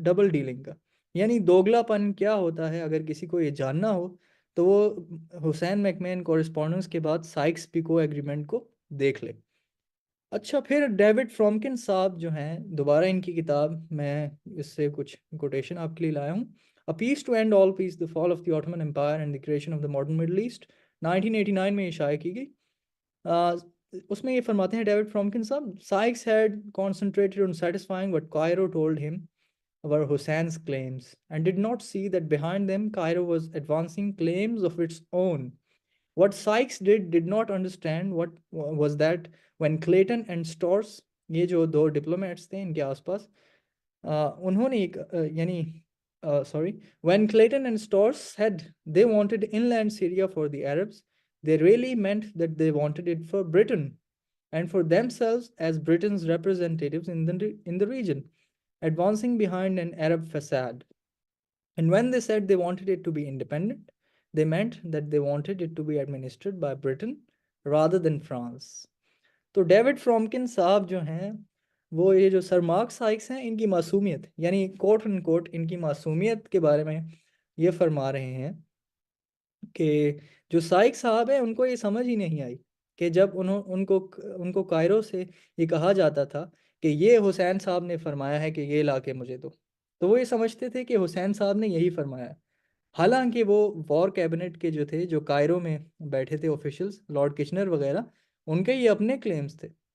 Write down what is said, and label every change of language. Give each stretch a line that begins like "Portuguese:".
Urdu: Dealing کا۔ یعنی دوگلا پن کیا ہوتا ہے اگر کسی کو یہ جاننا ہو تو وہ حسین میکمین کورسپونڈنس کے بعد سائکس پیکو ایگریمنٹ کو دیکھ لے۔ اچھا، پھر ڈیوڈ فرامکن صاحب جو ہیں، دوبارہ ان کی کتاب میں اس سے کچھ کوٹیشن آپ کے لیے لایا ہوں،
English: A Peace to End All Peace, The Fall of the Ottoman Empire and the Creation of the Modern Middle East،
Urdu: 1989 میں یہ شائع کی گئی۔ اس میں یہ فرماتے ہیں ڈیوڈ فرامکن صاحب،
English: Sykes had concentrated on satisfying what Cairo told him were Hussein's claims and did not see that behind them Cairo was advancing claims of its own. What Sykes did not understand what was that when Clayton and Storrs،
Urdu: یہ جو دو diplomats تھے ان کے آس پاس، انہوں نے یعنی
English: when Clayton and Storrs said they wanted inland Syria for the Arabs, they really meant that they wanted it for Britain and for themselves as Britain's representatives in the region, advancing behind an Arab facade. And when they said they wanted it to be independent, they meant that they wanted it to be administered by Britain rather than France.
Urdu: تو David فرامکن صاحب جو ہیں، وہ یہ جو سر mark Sykes ہیں ان کی معصومیت، یعنی کوٹ ان کوٹ ان کی معصومیت کے بارے میں یہ فرما رہے ہیں کہ جو سائکس صاحب ہیں ان کو یہ سمجھ ہی نہیں آئی کہ جب ان کو کائرو سے یہ کہا جاتا تھا کہ یہ حسین صاحب نے فرمایا ہے کہ یہ علاقے مجھے دو، تو وہ یہ سمجھتے تھے کہ حسین صاحب نے یہی فرمایا، حالانکہ وہ وار کیبنٹ کے جو تھے، جو کائرو میں بیٹھے تھے آفیشلز، لارڈ کچنر وغیرہ، ان کے یہ اپنے کلیمز تھے۔